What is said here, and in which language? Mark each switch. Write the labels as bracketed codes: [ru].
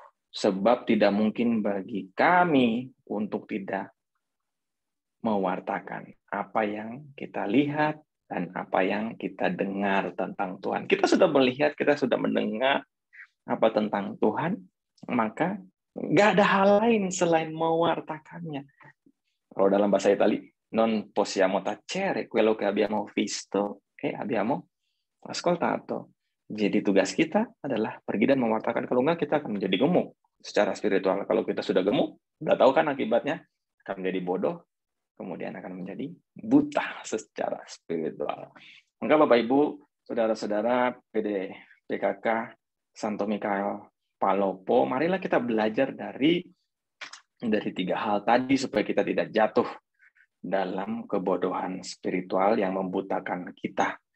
[id] Sebab tidak mungkin bagi kami untuk tidak mewartakan apa yang kita lihat dan apa yang kita dengar tentang Tuhan. Kita sudah melihat, kita sudah mendengar apa tentang Tuhan, maka nggak ada hal lain selain mewartakannya. Kalau dalam bahasa Itali, [it] non possiamo tacere quello che abbiamo visto e abbiamo ascoltato. [id] Jadi tugas kita adalah pergi dan mewartakan. Kalau enggak, kita akan menjadi gemuk secara spiritual. Kalau kita sudah gemuk, udah tahu kan akibatnya, akan menjadi bodoh, kemudian akan menjadi buta secara spiritual. Maka Bapak Ibu, saudara-saudara PD PKK Santo Mikael Palopo, marilah kita belajar dari 3 hal tadi supaya kita tidak jatuh dalam kebodohan spiritual yang membutakan kita.